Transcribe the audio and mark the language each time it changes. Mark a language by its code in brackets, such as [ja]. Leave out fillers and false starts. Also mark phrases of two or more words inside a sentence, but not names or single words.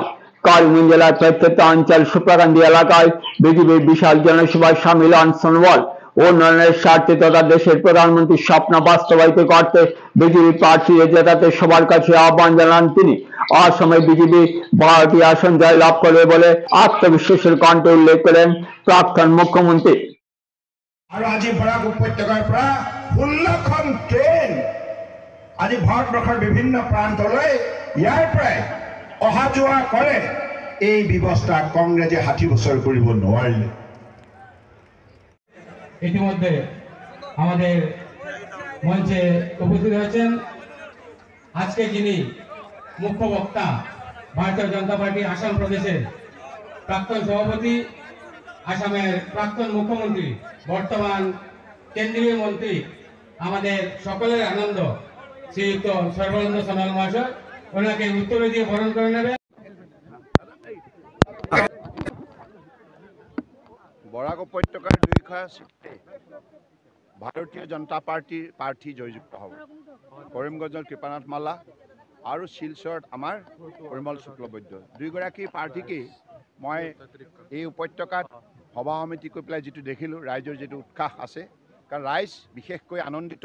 [bn] করিমগঞ্জ জেলার প্রত্যন্ত অঞ্চল সুপ্রাকান্দি এলাকায় বিজেপির বিশাল জনসভায় সামিল হন সোনোয়াল। উন্নয়নের স্বার্থে তথা দেশের প্রধানমন্ত্রীর স্বপ্ন বাস্তবায়িত করতে বিজেপি প্রার্থীদের জেতাতে সবার কাছে আহ্বান জানান তিনি। অসমে বিজেপি 12টি আসন জয়লাভ করবে বলে আত্মবিশ্বাসের কণ্ঠে উল্লেখ করেন প্রাক্তন মুখ্যমন্ত্রী। [as] আৰু আজি বৰাক উপত্যকাৰ পৰা 16খন ট্ৰেইন আজি ভাৰতবৰ্ষৰ বিভিন্ন প্ৰান্তলৈ ইয়াৰ পৰাই অহা যোৱা কৰে। এই ব্যৱস্থা কংগ্ৰেছে 60 বছৰ কৰিব নোৱাৰিলে। [bn] ইতিমধ্যে আমাদের মঞ্চে উপস্থিত হয়েছেন আজকে যিনি মুখ্য বক্তা ভারতীয় জনতা পার্টি আসাম প্রদেশের প্রাক্তন সভাপতি, আসামের প্রাক্তন মুখ্যমন্ত্রী, বর্তমান কেন্দ্রীয় মন্ত্রী, আমাদের সকলের আনন্দ শ্রীযুক্ত সর্বানন্দ সোনোয়াল মহাশয়, ওনাকে উত্তর দিয়ে বরণ করে নেবে। [as] বরাক উপত্যকাৰ 2খন সিটে ভাৰতীয় জনতা পাৰ্টিৰ প্ৰাৰ্থী জয়যুক্ত হ'ব। কৰিমগঞ্জৰ কৃপানাথ মালা আৰু শিলচৰত আমাৰ পৰিমল শুক্লবৈদ্য দুইগৰাকী প্ৰাৰ্থীকেই মই এই উপত্যকাত সভা সমিতি কৰি পেলাই যিটো দেখিলোঁ, ৰাইজৰ যিটো উৎসাহ আছে, কাৰণ ৰাইজ বিশেষকৈ আনন্দিত।